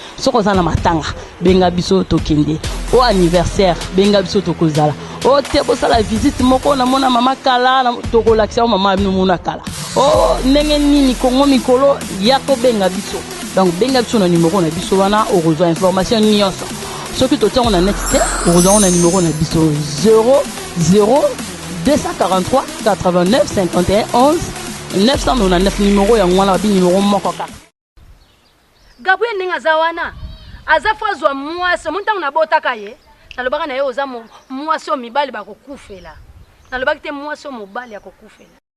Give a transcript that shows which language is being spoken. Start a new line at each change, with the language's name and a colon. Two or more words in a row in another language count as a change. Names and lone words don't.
Lingala: Soko za na matanga, benga biso tokende. O anniversaire, benga biso tokozala. O te bosala visite moko, na mona mama kala, na tokolakisa o mama bino mona kala. O ndenge nini Congo mikolo, ya ko benga biso. Donc benga biso na numéro na biso wana, okozwa information nyonso. Soki totiango na net te, okozwa na numéro na biso zéro zéro deux cent quarante-trois quatre-vingt-neuf cinquante et un onze. Neuf cent quatre-vingt-neuf numéro ya mwana, babi numéro moko kaka. Gabriel ndenge aza wana, aza fo azwa mwasi, omoni ntango nabotaka ye, nalobaka na ye, "Oza mo-, mwasi oyo mibali bakokufela." Nalobaki te mwasi oyo mobali akokufela.